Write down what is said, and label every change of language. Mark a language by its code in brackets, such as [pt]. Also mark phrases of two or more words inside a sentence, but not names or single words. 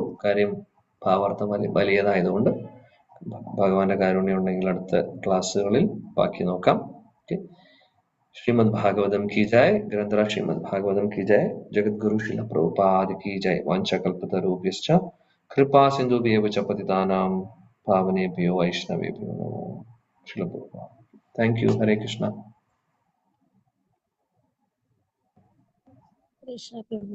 [ml] കാര്യം ഭാവാർത്ഥം വലിയതായതുകൊണ്ട് ഭഗവാന്റെ കാരുണ്യം ഉണ്ടെങ്കിൽ അടുത്ത ക്ലാസ്സുകളിൽ ബാക്കി നോക്കാം. [hi] ओके, श्रीमद् भागवतम् की जय. ग्रंथराज श्रीमद् भागवतम् की जय। जगद्गुरु शील प्रभुपाद की जय. [sa] വാഞ്ചകൽപതരുഭ്യശ്ച കൃപാ സിന്ധുഭ്യേവ ച പതിതാനാം പാവനേഭ്യോ വൈഷ്ണവേഭ്യോ നമോ. [en] Shila Prabhupad. Thank you. [sa] ഹരേ കൃഷ്ണ. [ml] കൃഷ്ണ പ്രഭു.